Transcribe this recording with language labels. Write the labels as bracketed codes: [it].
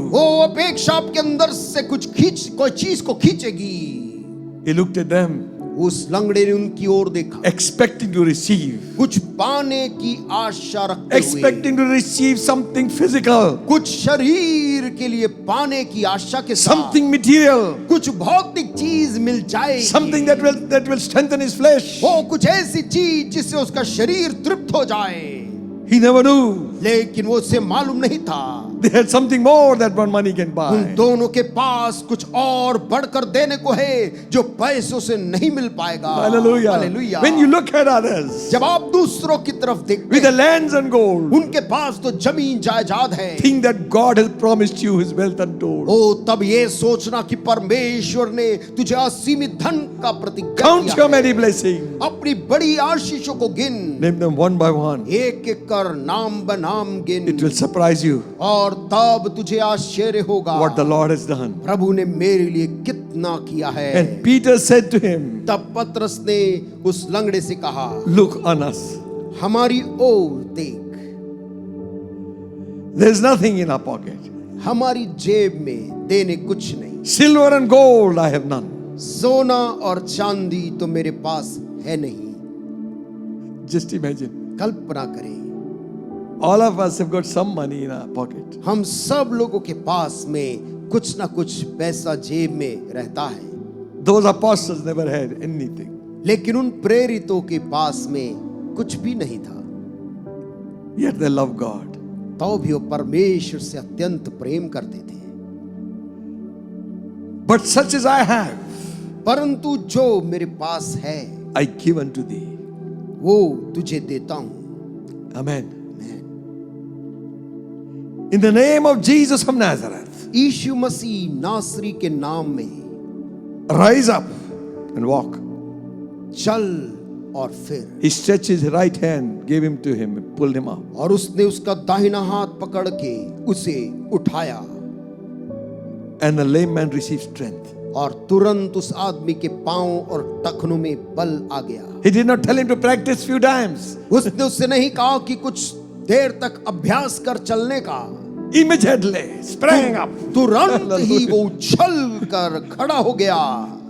[hi] वो अपेक्षा आपके अंदर से कोई चीज को खींचेगी। [en] He looked at them, [hi] उस लंगड़े ने उनकी ओर देखा, [en] expecting to receive, [hi] कुछ पाने की आशा रखते हुए, [en] expecting to receive something physical, [hi] कुछ शरीर के लिए पाने की आशा के साथ, [en] something material, [hi] कुछ भौतिक चीज मिल जाए, [en] something that will strengthen his flesh. [hi] वो कुछ ऐसी चीज जिससे उसका शरीर तृप्त हो जाए। [en] He never knew [hi] लेकिन वो उसे मालूम नहीं था [en] They had something more that one money can [hi] उन [en] buy. [hi] दोनों के पास कुछ और बढ़कर देने को है जो पैसों से नहीं मिल पाएगा। [en] Hallelujah. [hi] Hallelujah. [en] When you look at others [hi] जब आप दूसरों की तरफ देखते [en] with the [hi] हैं, [en] lands and gold, [hi] उनके पास तो जमीन जायदाद है, [en] think that God has promised you his wealth untold. [hi] ओ तब ये सोचना कि परमेश्वर ने तुझे असीमित धन का प्रतिज्ञा [en] Count [hi] किया [en] your [hi] है। [en] many blessings. [hi] अपनी बड़ी आशीषों को गिन, [en] Name them one by one. [hi] एक एक कर नाम बनाम गिन, [en] It will surprise you [hi] और तब तुझे आश्चर्य होगा [en] what the Lord has done. [hi] प्रभु ने मेरे लिए कितना किया है। [en] And Peter said to him, [hi] तब पतरस ने उस लंगड़े से कहा, [en] look on us. [hi] हमारी ओर देख, [en] There's nothing in our pocket. [hi] हमारी जेब में देने कुछ नहीं, [en] Silver and gold I have none. [hi] सोना और चांदी तो मेरे पास है नहीं। [en] Just imagine. [hi] कल्पना करें, [en] All of us have got some money in our pocket. [hi] हम सब लोगों के पास में कुछ ना कुछ पैसा जेब में रहता है, [en] Those apostles never had anything. [hi] लेकिन उन प्रेरितों के पास में कुछ भी नहीं था, [en] Yet they love God. [hi] तो भी वो परमेश्वर से अत्यंत प्रेम करते थे। [en] But such as I have, [hi] परंतु जो मेरे पास है [en] I give unto thee. [hi] वो तुझे देता हूं। [en] Amen. In the name of Jesus of Nazareth, [hi] यीशु मसीह नासरी के नाम में [en] rise up and walk. [hi] चल और फिर, [en] He stretched his right hand, gave him to him, and pulled him up. [hi] और उसने उसका दाहिना हाथ पकड़ के उसे उठाया, [en] And the lame man received strength. [hi] और तुरंत उस आदमी के पांव और टखनों में बल आ गया। [en] He did not tell him to practice few times. [hi] उसने उससे नहीं कहा कि कुछ देर तक अभ्यास कर चलने का, [en] Immediately sprang up, [hi] तुरंत ही वो उछल कर खड़ा हो गया